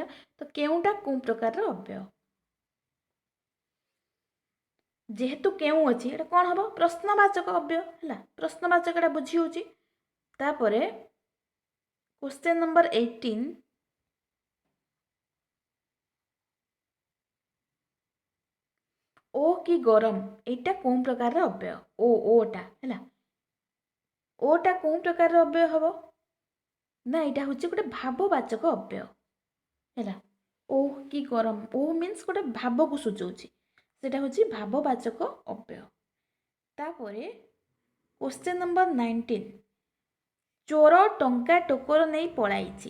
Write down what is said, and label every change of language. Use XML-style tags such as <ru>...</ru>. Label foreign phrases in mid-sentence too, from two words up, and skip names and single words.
<or>ତ କେଉଁଟା କୋଉ ପ୍ରକାରର ଅବ୍ୟୟ? ଯେହେତୁ କେଉଁ ଅଛି, ଏଇଟା କ'ଣ ହେବ? ପ୍ରଶ୍ନବାଚକ ଅବ୍ୟୟ ହେଲା। ପ୍ରଶ୍ନବାଚକ ଏଟା ବୁଝି ହେଉଛି। ତାପରେ</or> <en>question number</en> <or>18, ଓ କି ଗରମ এইটা কোন প্রকারର ଅବ୍ୟୟ? ଓଟା ହେଲା। ଓଟା କୋଉ ପ୍ରକାରର ଅବ୍ୟୟ ହେବ? ନା ଏଇଟା ହେଉଛି ଗୋଟେ ଭାବବାଚକ ଅବ୍ୟୟ ହେଲା। ଓ କି ଗରମ, ଓ ମିନ୍ସ ଗୋଟେ ଭାବକୁ ସୂଚାଉଛି, ସେଟା ହେଉଛି ଭାବବାଚକ ଅବ୍ୟୟ। ତାପରେ</or> <en>question number</en> <or>19, ଚୋର ଟଙ୍କା ଟୋକର ନେଇ ପଳାଇଛି।</or>